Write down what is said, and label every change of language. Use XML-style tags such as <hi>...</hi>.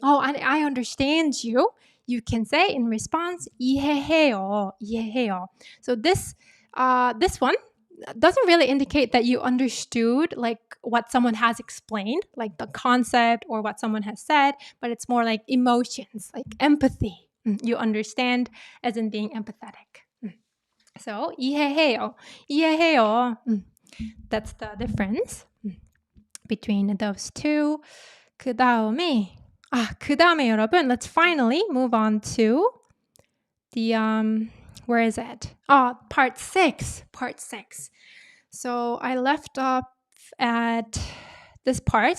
<en>Oh, I understand you. You can say in response,</en> <ko>이해해요, 이해해요.</ko> <en>So this one doesn't really indicate that you understood like what someone has explained, like the concept or what someone has said, but it's more like emotions, like empathy. You understand as in being empathetic. So</en> <ko>이해해요, 이해해요.</ko> <en>That's the difference between those two.</en> <ko>그 다음에 여러분,</ko> <en>let's finally move on to the where is it? Part 6. So I left off at this part.</en>